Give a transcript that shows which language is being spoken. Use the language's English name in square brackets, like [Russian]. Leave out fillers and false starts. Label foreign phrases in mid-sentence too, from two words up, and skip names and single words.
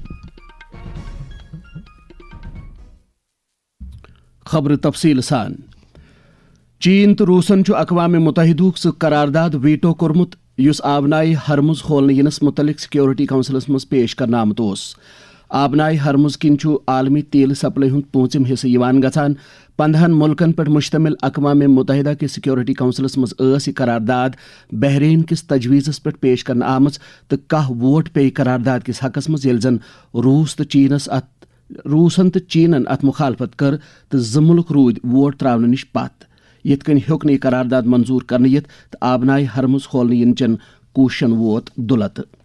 [Kashmiri] خبر تفصیل سان. چین تو روسن اقوام متحدہ سہ قرارداد ویٹو کورمت یس آبنائے ہرمز کھولنے ینس متعلق سیکورٹی کونسلس مز پیش کرنا آمت اوس. آبنائے ہرمز کن عالمی تیل سپلائی ہند پوٗنٛژِم حصہٕ یوان گژھان. 15 ملکن پہ مشتمل اقوام متحدہ کے سیکورٹی کونسلس مز یہ قرارداد بحرین کس تجویزس پہ پیش کرنا آمٕژ تہٕ 10 ووٹ پے قرارداد کس حقس مز ییٚلہِ زن روسن تو چینن ات مخالفت کر تو 2 ملک رود ووٹ تراؤنہٕ نش پتھ. یِتھ کٔنۍ ہیوٚک نہٕ یہِ قرارداد منظور کرنہٕ یِتھ تہٕ آبنائے ہرمز کھولنہٕ ینچن کوٗششن ووت دُلتہٕ.